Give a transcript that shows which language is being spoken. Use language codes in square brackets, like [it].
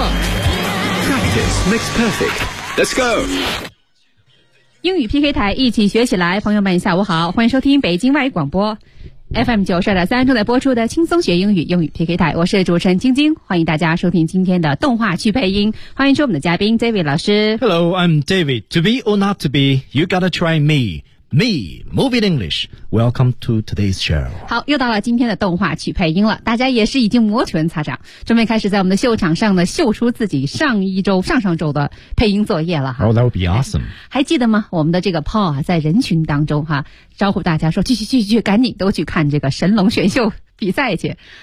[en] Practice makes perfect. Let's go. [zh] 英语 PK 台，一起学起来。朋友们下午好，欢迎收听北京外语广播 FM 92.3正在播出的轻松学英语，英语 PK 台，我是主持人晶晶，欢迎大家收听今天的动画去配音，欢迎收我们的嘉宾 David 老师。 [en] Hello, I'm David. To be or not to be, you gotta try me. Me, Moving English. Welcome to today's show. [zh] 好，又到了今天的动画去配音了，大家也是已经摩拳擦掌，准备开始在我们的秀场上呢秀出自己上一周上上周的配音作业了。 [en] Oh, that would be awesome. [zh] 还记得吗，我们的这个 Paul 在人群当中哈招呼大家说，去赶紧都去看这个神龙选秀比赛去。